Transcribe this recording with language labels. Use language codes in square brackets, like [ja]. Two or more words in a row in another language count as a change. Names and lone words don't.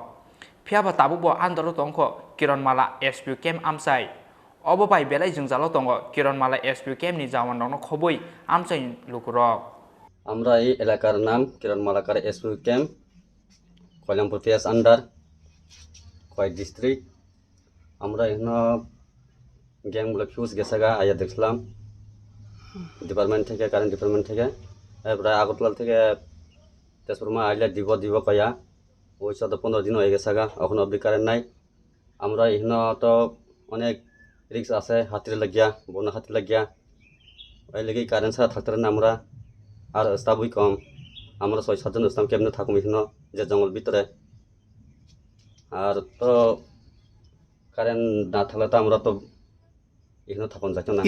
[trp] Piaba tabubo andoro tongko Kiranmala SPU Kem amsai. Obobai belai jengzalo tongo Kiranmala SPU Kemni jawan rongno khoboi amsai lukurok. [bn] আমরা এই এলাকার নাম Kiranmala kar SPU Kem Koilanpur PS under Koi district আমরা এখানে গ্যাং গুলো ফিউজ গেছে গা আয়া দেখলাম ডিপার্টমেন্ট থেকে কারেন্ট ডিপার্টমেন্ট থেকে প্রায় আগরতলা থেকে তেজপুরমা আইলে দিব কয়া ওই 14-15 দিন হয়ে গেছে গা এখন অবধি কারেন্ট নাই আমরা এখানে তো অনেক রিস্ক আছে হাতির লাগিয়া বন্যা হাতির লাগিয়া ওই লেগে কারেন্ট ছাড়া থাকতে না আমরা আর স্টাফই কম আমরা 6-7 জন স্টাফ কেমনে থাকুম এখানে যে জঙ্গল ভিতরে আর তো কারণ না থাকলে তো আমরা তো এখানে থাকুন যাইতো না